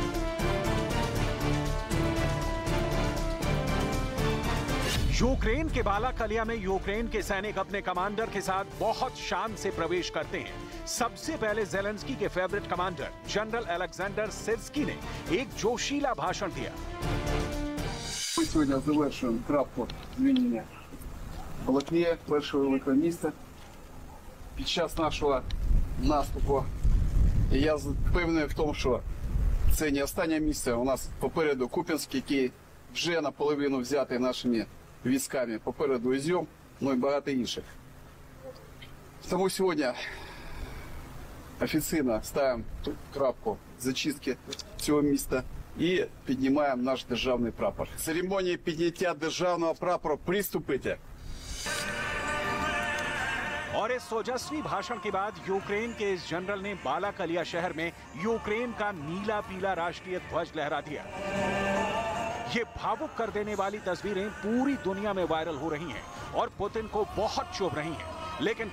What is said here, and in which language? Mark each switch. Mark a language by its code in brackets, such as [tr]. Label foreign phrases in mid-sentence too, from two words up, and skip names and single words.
[hi] यूक्रेन के बालाकलिया में यूक्रेन के सैनिक अपने कमांडर के साथ बहुत शान से प्रवेश करते हैं। सबसे पहले ज़ेलेंस्की के [en] favourite commander [hi] जनरल अलेक्जेंडर सिर्स्की ने एक जोशीला भाषण दिया। [uk] Мы сегодня завершуем крапку звільнення Балаклії, першого великого міста. під час нашого наступу. І я впевнений в тому, що це не останнє місце. У нас попереду Куп'янськ, який вже наполовину взятий нашими військами. Попереду Ізюм, ну і багато інших. Тому сьогодні офіційно ставимо тут крапку зачистки цього міста і піднімаємо наш державний прапор. Церемонії підняття державного прапора приступите. [hi] और इस ओजस्वी भाषण के बाद यूक्रेन के इस जनरल ने बालाकलिया शहर में यूक्रेन का नीला पीला राष्ट्रीय ध्वज लहरा दिया। ये भावुक कर देने वाली तस्वीरें पूरी दुनिया में वायरल हो रही हैं और पुतिन को बहुत चुभ रही हैं।